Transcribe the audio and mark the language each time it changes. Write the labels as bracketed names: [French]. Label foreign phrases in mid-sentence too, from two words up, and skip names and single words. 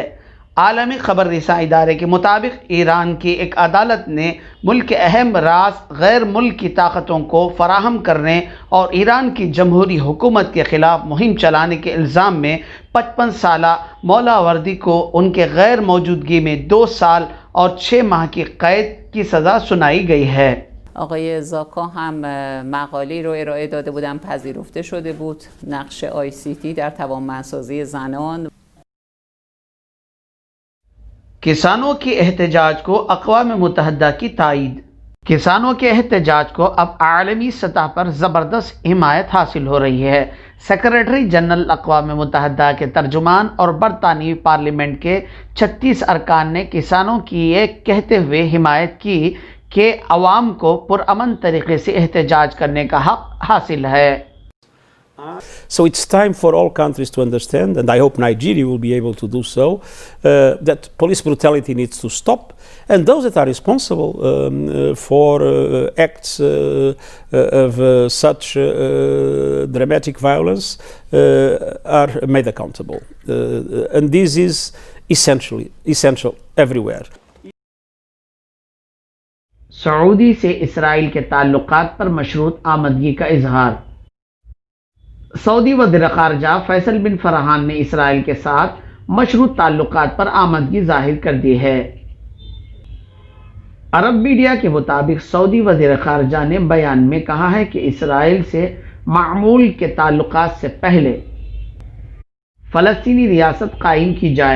[Urdu] عالمی خبر رسائی ادارے کے مطابق ایران کی ایک عدالت نے ملک کے اہم راز غیر ملک کی طاقتوں کو فراہم کرنے اور ایران کی جمہوری حکومت کے خلاف مہم چلانے کے الزام میں 55 سالہ مولاوردی کو ان کے غیر موجودگی میں 2 سال اور 6 ماہ کی قید کی سزا سنائی گئی ہے. [Persian] آقای زاکا هم مقالی رو ارائه داده بودن، پذیرفته شده بود. نقش ICT در توانمندسازی زنان. [Urdu] کسانوں کے احتجاج کو اقوام متحدہ کی تائید. کسانوں کے احتجاج کو اب عالمی سطح پر زبردست حمایت حاصل ہو رہی ہے. [English] Secretary General [Urdu] اقوام متحدہ کے ترجمان اور برطانوی پارلیمنٹ کے 36 ارکان نے کسانوں کی یہ کہتے ہوئے حمایت کی کہ عوام کو پرامن طریقے سے احتجاج کرنے کا حق حاصل ہے. [English] So it's time for all countries to understand, and I hope Nigeria will be able to do so, that police brutality needs to stop, and those that are responsible for acts of such dramatic violence are made accountable. And this is essential everywhere. [Urdu] سعودی سے اسرائیل کے تعلقات پر مشروط آمادگی کا اظہار. سعودی وزیر خارجہ فیصل بن فرحان نے اسرائیل کے ساتھ مشروط تعلقات پر آمادگی ظاہر کر دی ہے. عرب میڈیا کے مطابق سعودی وزیر خارجہ نے بیان میں کہا ہے کہ اسرائیل سے معمول کے تعلقات سے پہلے فلسطینی ریاست قائم کی جائے.